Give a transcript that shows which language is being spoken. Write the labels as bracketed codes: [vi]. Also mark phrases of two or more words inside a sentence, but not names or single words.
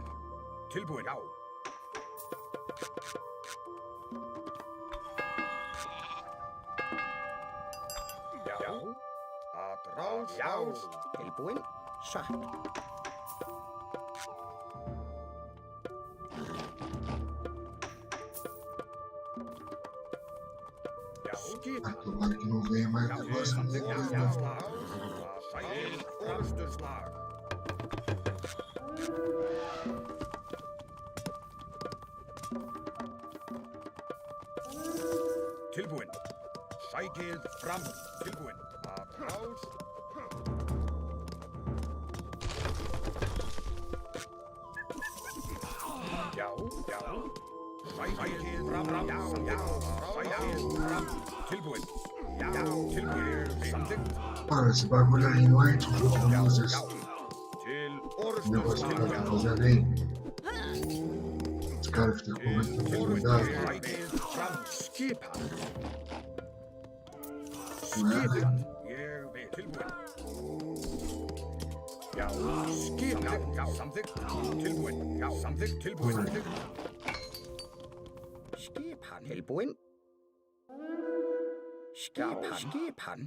[is] Tilbúin, já. Já. Að ráð, já. Tilbúin. Satt. Já. Skipan. [pt] Tomara que não venha mais [is] Já, [pt] negócio. [is] samþykkt, já. Sækir orrustuslag. Tilbúin. Sækið fram. Tilbúin. Að ráð. Já, já. Sækið fram. Já, já. Sækið fram. Tilbúin. Já, tilbúin. Samþykkt. [pt] Mano, esse bagulho aí não é de jogo, [is] Já, [pt] não, [is] já. Zé. Til [pt] O negócio que [is] orrustuslag. [pt] tá fazendo aí. Os caras ficam com muito cuidado. [is] Sækið fram. Skipan. [pt] Nada. [is] Skipan. Ég vil. Tilbúin. Já. Skipan. Já, samþykkt. Tilbúin. Já, samþykkt. Tilbúin. Samþykkt. Skipan. Tilbúin. Skipan.